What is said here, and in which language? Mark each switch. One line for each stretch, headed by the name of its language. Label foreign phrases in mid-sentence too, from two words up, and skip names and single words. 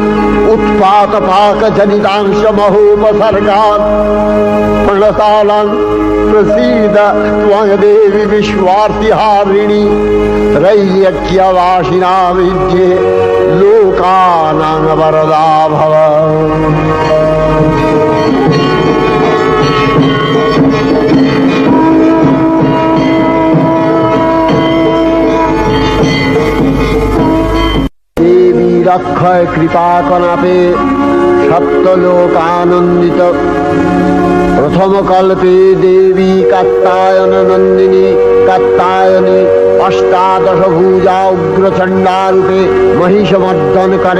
Sanskrit: उत्पातपाकजनितांशमहोपसर्गान् प्रणतालां प्रसीद त्वं देवी विश्वार्तिहारिणी त्रैलोक्यवासिना विद्ये लोकानां वरदा भव।
Bangla: অক্ষয় কৃপা কনাপে সপ্তলোকানন্দিত প্রথম কল্পে দেবী কাত্যায়ন নন্দিনী কাত্যায়নী অষ্টাদশ ভুজা উগ্রচণ্ডা রূপে মহিষমর্দন করেন।